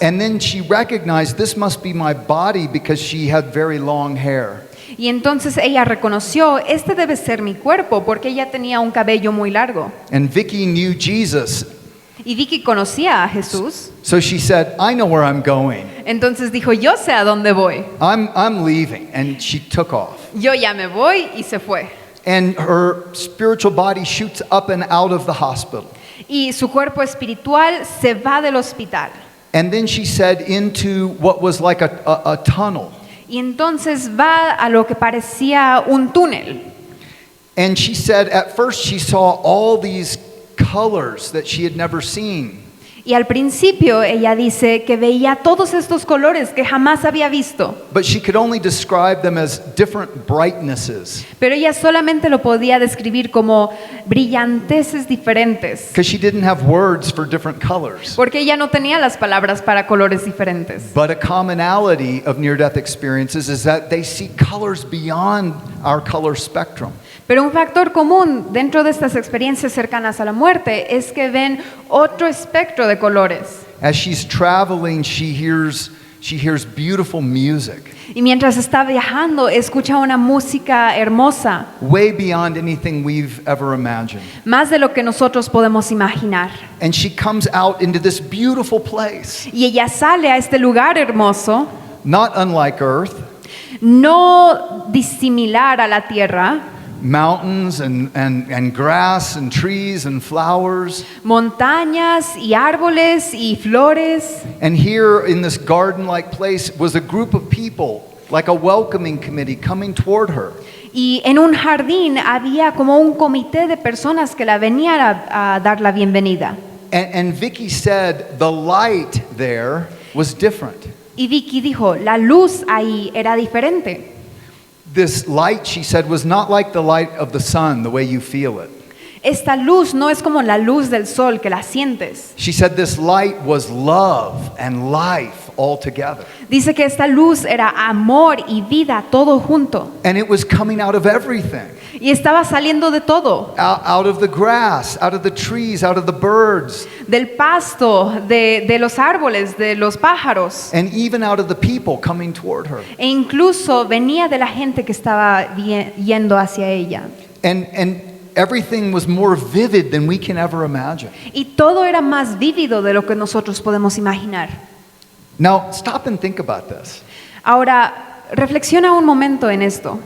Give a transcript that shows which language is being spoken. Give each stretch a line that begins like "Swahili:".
English: And then she recognized this must be my body because she had very long hair.
Spanish: Y entonces ella reconoció, este debe ser mi cuerpo, porque ella tenía un cabello muy largo.
English: And Vicky knew Jesus.
Spanish: Y Vicky conocía a Jesús.
English: So she said, I know where I'm going.
Spanish: Entonces dijo, yo sé a dónde voy.
English: I'm leaving. And she took off.
Spanish: Yo ya me voy y se fue.
English: And her spiritual body shoots up and out of the hospital.
Spanish: Y su cuerpo espiritual se va del hospital.
English: And then she said into what was like a tunnel.
Spanish: Y entonces va a lo que parecía un túnel.
English: And she said at first she saw all these colors that she had never seen.
Spanish: Y al principio ella dice que veía todos estos colores que jamás había visto.
English: But she could only describe them as different brightnesses
Spanish: Pero ella solamente lo podía describir como brillanteces diferentes.
English: because she didn't have words for different colors.
Spanish: Porque ella no tenía las palabras para colores diferentes.
English: But a commonality of near-death experiences is that they see colors beyond our color spectrum.
Spanish: Pero un factor común dentro de estas experiencias cercanas a la muerte es que ven otro espectro de colores.
English: As she's traveling, she hears beautiful music,
Spanish: Y mientras está viajando, escucha una música hermosa,
English: way beyond anything we've ever imagined.
Spanish: más de lo que nosotros podemos imaginar.
English: And she comes out into this beautiful place,
Spanish: Y ella sale a este lugar hermoso,
English: not unlike Earth,
Spanish: no disimilar a la tierra,
English: mountains and grass and trees and flowers.
Spanish: montañas y árboles y flores.
English: And here in this garden-like place was a group of people, like a welcoming committee, coming toward her.
Spanish: Y en un jardín había como un comité de personas que la venían a dar la bienvenida.
English: And Vicky said the light there was different.
Spanish: Y Vicky dijo, la luz ahí era diferente.
English: This light, she said, was not like the light of the sun, the way you feel it.
Spanish: Esta luz no es como la luz del sol que la sientes.
English: She said this light was love and life all together.
Spanish: Dice que esta luz era amor y vida todo junto.
English: And it was coming out of everything.
Spanish: Y estaba saliendo de todo.
English: Out of the grass, out of the trees, out of the birds,
Spanish: Del pasto, de los árboles, de los pájaros.
English: and even out of the people coming toward her.
Spanish: E incluso venía de la gente que estaba yendo hacia ella.
English: And everything was more vivid than we can ever imagine.
Spanish: Y todo era más vívido de lo que nosotros podemos imaginar.
English: Now, stop and think about this.
Spanish: Ahora, reflexiona un momento en esto.